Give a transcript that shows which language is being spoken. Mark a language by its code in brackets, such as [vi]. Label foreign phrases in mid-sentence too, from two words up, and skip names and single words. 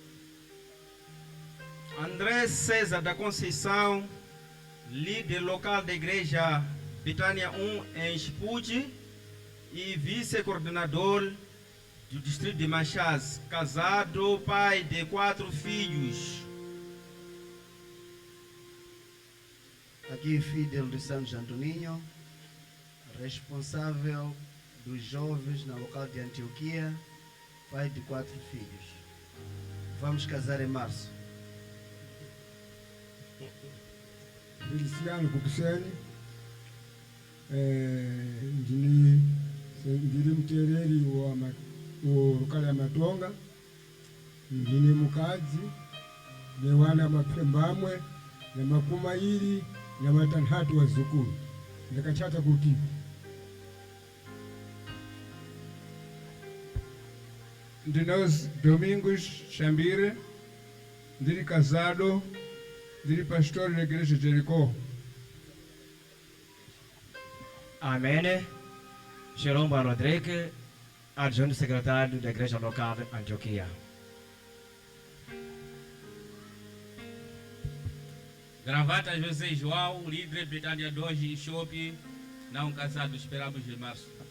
[pt] André César da Conceição, líder local da igreja Betânia 1 em Chipude e vice-coordenador do distrito de Machás, casado, pai de 4 filhos. Aqui, Fidel de Santos Antoninho, responsável dos jovens na local de Antioquia, pai de 4 filhos. Vamos casar em março. [ndc] Feliciano Kukuseni, ndili mtereri wa lokali ya Matonga, ndili mukadzi ne wana mapembamwe na makumairi na matanhatu wa zukuru ndakachata kuti [pt] Ndinos Domingos Chambire, ndili casado, ndili pastor na igreja de Jericó. Amém. Jeromba Rodrigues, adjunto secretário da igreja local de Antioquia. Gravata José João, líder Betânia 2 em Chope, não casado, esperamos de março.